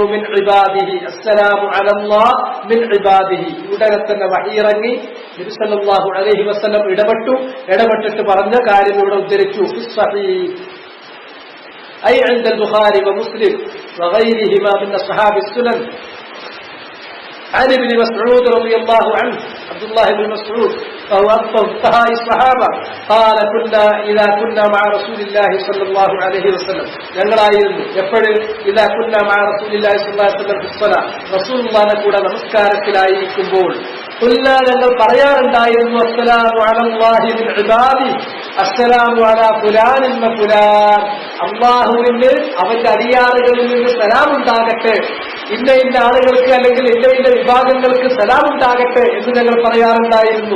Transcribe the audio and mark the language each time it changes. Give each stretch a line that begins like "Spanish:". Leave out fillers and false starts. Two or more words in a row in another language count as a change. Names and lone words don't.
Arabic: من عباده، السلام على الله من عباده.
Malayalam: ഉടനെ തന്നെ വഹി ഇറങ്ങി. നബി
Arabic: صلى الله عليه وسلم
Malayalam: ഇടപെട്ടിട്ട് പറഞ്ഞ കാര്യം ഇവിടെ ഉദ്ധരിച്ചു.
Arabic: صحيح أي عند البخاري ومسلم وغيرهما من أصحاب السنن عن ابن مسعود رضي الله عنه عبد الله بن مسعود فهو أكثر فقهاء الصحابة قال إذا كنا مع رسول الله صلى الله عليه وسلم
Malayalam: ഞങ്ങളായിരുന്നു എപ്പോഴും
Arabic: إذا كنا مع رسول الله صلى الله عليه وسلم في الصلاة
Malayalam: റസൂലുള്ളാഹിന്റെ കൂടെ നമസ്കാരത്തിലായിരിക്കുമ്പോൾ
Arabic: قلنا
Malayalam: ഞങ്ങൾ പറയാറുണ്ടായിരുന്നു
Arabic: السلام على الله من عباد السلام على فلان وفلان.
Malayalam: അല്ലാഹുവിന് അവന്റെ അടിയാറുകളിൽ നിന്ന് സലാം ഉണ്ടാകട്ടെ, ഇന്ന ഇന്ന ആളുകൾക്ക് അല്ലെങ്കിൽ ഇന്ന ഇന്ന വിഭാഗങ്ങൾക്ക് സലാം ഉണ്ടാകട്ടെ എന്ന് ഞങ്ങൾ പറയാറുണ്ടായിരുന്നു.